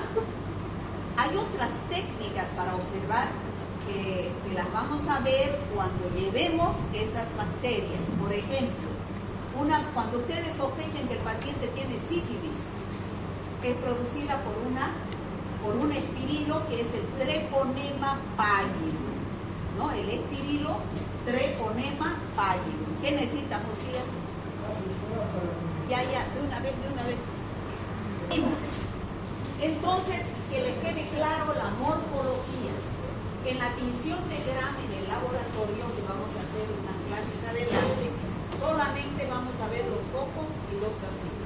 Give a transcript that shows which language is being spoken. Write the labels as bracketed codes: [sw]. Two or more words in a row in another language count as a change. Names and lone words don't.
[es] Hay otras técnicas para observar que las vamos a ver cuando llevemos esas bacterias. Por ejemplo, cuando ustedes sospechen que el paciente tiene sífilis, es producida por un espirilo que es el Treponema pallidum, ¿no? El espirilo Treponema pallidum. ¿Qué necesitamos, Josías? Ya, de una vez. Entonces, que les quede claro la morfología. En la tinción de Gram en el laboratorio, que vamos a hacer unas clases adelante, solamente vamos a ver los cocos y los bacilos.